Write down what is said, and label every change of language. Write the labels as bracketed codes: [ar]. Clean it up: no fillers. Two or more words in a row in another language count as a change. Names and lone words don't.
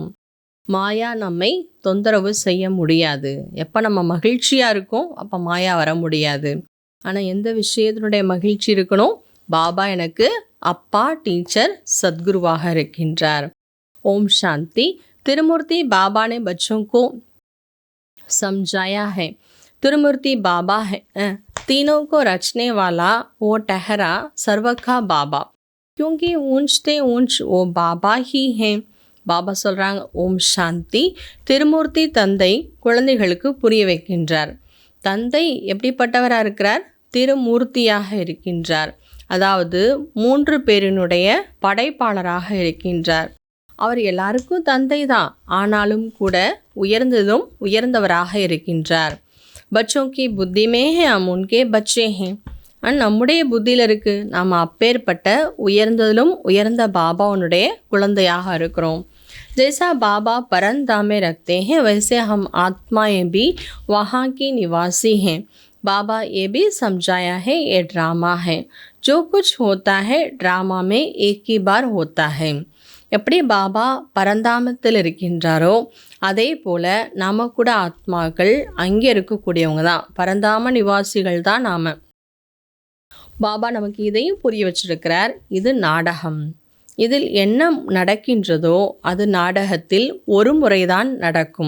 [ta] மாயா நம்மை தொந்தரவு செய்ய முடியாது. எப்போ நம்ம மகிழ்ச்சியாக இருக்கோம் அப்போ மாயா வர முடியாது. ஆனால் எந்த விஷயத்தினுடைய மகிழ்ச்சி இருக்கணும்? பாபா எனக்கு அப்பா, டீச்சர், सद्गुरुவாக இருக்கின்றார். [hi] ओम शांति. திருமூர்த்தி बाबा ने बच्चों को समझाया है. திருமூர்த்தி बाबा है, तीनों को रचने वाला वो ठहरा सर्व का बाबा, क्योंकि ऊंचते ऊंच वो बाबा ही है. [ta] பாபா சொல்கிறாங்க, [hi] ओम शांति. [ta] திருமூர்த்தி தந்தை குழந்தைகளுக்கு புரிய வைக்கின்றார். தந்தை எப்படிப்பட்டவராக இருக்கிறார்? திருமூர்த்தியாக இருக்கின்றார். அதாவது 3 பேரினுடைய படைப்பாளராக இருக்கின்றார். அவர் எல்லாருக்கும் தந்தை தான், ஆனாலும் கூட உயர்ந்ததும் உயர்ந்தவராக இருக்கின்றார். [hi] बच्चों की बुद्धि में है हम उनके बच्चे हैं. [ta] நம்முடைய புத்தியில் இருக்குது, நாம் அப்பேற்பட்ட உயர்ந்ததிலும் உயர்ந்த பாபாவுடைய குழந்தையாக இருக்கிறோம். [hi] जैसा बाबा परंधाम में रखते हैं वैसे हम आत्माएं भी वहाँ की निवासी हैं. बाबा ये भी समझाया है ये ड्रामा है. जो कुछ होता है ड्रामा में एक ही बार होता है. [ta] எப்படி பாபா பரந்தாமத்தில் இருக்கின்றாரோ அதே போல் நாம் கூட ஆத்மாக்கள் அங்கே இருக்கக்கூடியவங்க தான், பரந்தாம நிவாசிகள் தான் நாம். பாபா நமக்கு இதையும் புரிய வச்சிருக்கிறார். இது நாடகம். இதில் என்ன நடக்கின்றதோ அது நாடகத்தில் ஒரு முறைதான் நடக்கும்.